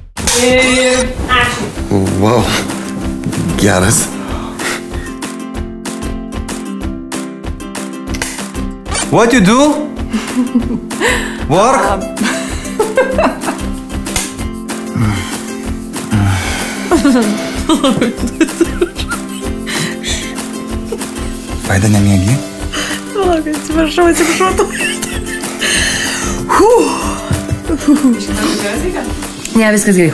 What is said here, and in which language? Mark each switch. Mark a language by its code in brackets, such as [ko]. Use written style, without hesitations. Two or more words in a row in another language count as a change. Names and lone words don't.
[lt] Ačiū. Wow. Geras. [en] What you do? Work? [lt] Vaida, nemiegi? Palauk, atsiprašau. Ne, viskas gerai.